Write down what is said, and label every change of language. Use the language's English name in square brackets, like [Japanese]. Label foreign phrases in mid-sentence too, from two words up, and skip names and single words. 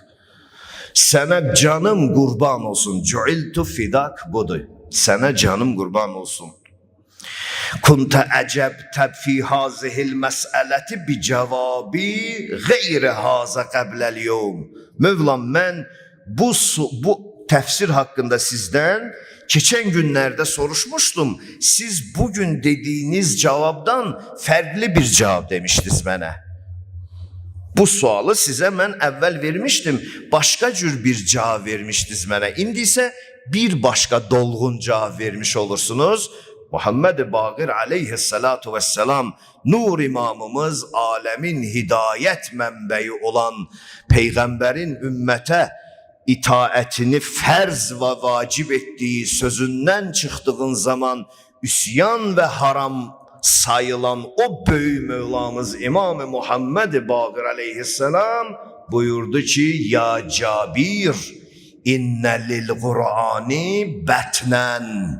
[Azerbaijani] Sənə canım qurban olsun. [Arabic] جعلت فداك budur. [Azerbaijani] Sənə canım qurban olsun. [Arabic] كنت أجبت في هذه المسألة بجواب غير هذا قبل اليوم. [Turkish] Mövlam, mən bu təfsir hakkında sizden geçen günlerde soruşmuştum. Siz bugün dediğiniz cevaptan farklı bir cevap demiştiniz bana. Bu sualı size ben evvel vermiştim. Başka cür bir cevap vermiştiniz bana. İndi ise bir başka dolgun cevap vermiş olursunuz. [Azerbaijani] Muhammed Baqir [Arabic] عليه الصلاة والسلام, [Azerbaijani] nur imamımız, alemin hidayet mənbəyi olan peygamberin ümmete itaətini fərz və vacib etdiyi sözündən çıxdığın zaman üsyan və haram sayılan o böyük Mevlamız İmam-ı Muhammed Baqir aleyhisselam buyurdu ki, ya Cabir, [Arabic] إن للقرآن بطنا.